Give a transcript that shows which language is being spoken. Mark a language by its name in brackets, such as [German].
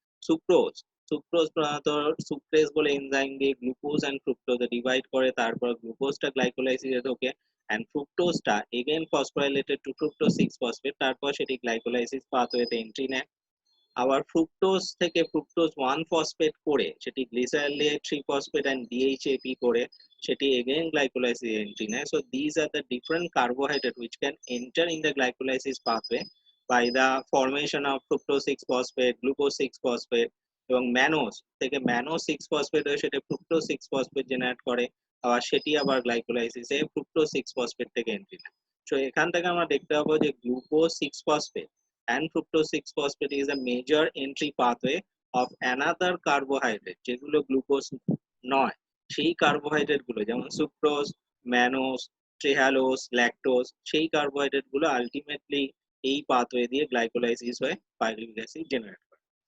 [Bangla] Sucrose প্রধানত sucrase বলে enzyme দিয়ে গ্লুকোজ এন্ড ফ্রুক্টোজে ডিভাইড করে, তারপর গ্লুকোজটা গ্লাইকোলাইসিসে ঢোকে [English] and fructose-টা again phosphorylated to fructose 6-phosphate, [Bangla] তারপর সেটি গ্লাইকোলাইসিস পাথওয়েতে এন্ট্রি নেয়। আবার ফ্রুক্টোজ থেকে ফ্রুক্টোজ 1 ফসফেট করে সেটি গ্লিসারলেট 3 ফসফেট and DHAP করে সেটি again glycolysis entry নেয়। [English] So these are the different carbohydrate which can enter in the glycolysis pathway by the formation of fructose 6 phosphate, glucose 6 phosphate [Bangla] এবং mannose থেকে Mano 6 phosphate হয়ে সেটা fructose 6 phosphate generate করে, আবার সেটি আবার গ্লাইকোলাইসিসে ফ্রুক্টোজ 6 ফসফেট থেকে এন্ট্রি নেয়। সো এখান থেকে আমরা দেখতে পাবো যে glucose 6 phosphate and fructose 6-phosphate [English] is a major entry pathway of another carbohydrate [Bangla] যেগুলো গ্লুকোজ নয়, সেই কার্বোহাইড্রেট গুলো যেমন সুক্রোজ, ম্যানোজ, ট্রেহালোজ, ল্যাকটোজ, সেই কার্বোহাইড্রেট গুলো আলটিমেটলি এই পাথওয়ে দিয়ে গ্লাইকোলাইসিস হয়ে পাইরুভিক অ্যাসিড জেনারেট করে।